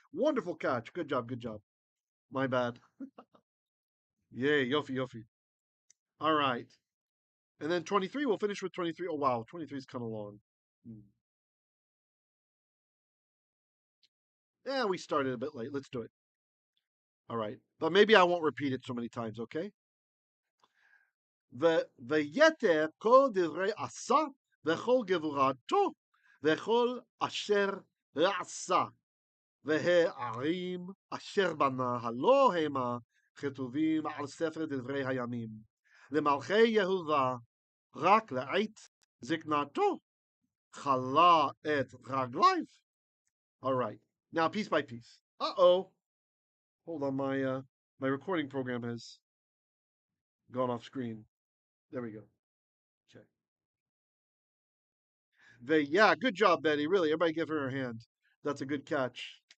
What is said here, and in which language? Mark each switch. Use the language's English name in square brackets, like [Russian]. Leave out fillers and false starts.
[English] Wonderful catch. Good job. Good job. My bad. Yay. [Hebrew] Yofi, yofi. [English] All right. And then 23, we'll finish with 23. Oh, wow. 23 is kind of long. Yeah, we started a bit late. Let's do it. All right. But maybe I won't repeat it so many times, okay? [Hebrew] Veyeter kol divrei asa vechol gevurato vechol asher עשה והערים אשר בנה הלא המה כתובים על ספר דברי הימים. למלכי יהודה רק לעת זקנתו חלה את רגליו. [English] All right. Now, piece by piece. Uh-oh. Hold on, my recording program has gone off screen. There we go. Okay. Yeah, good job, Betty. Really, everybody give her a hand. That's a good catch.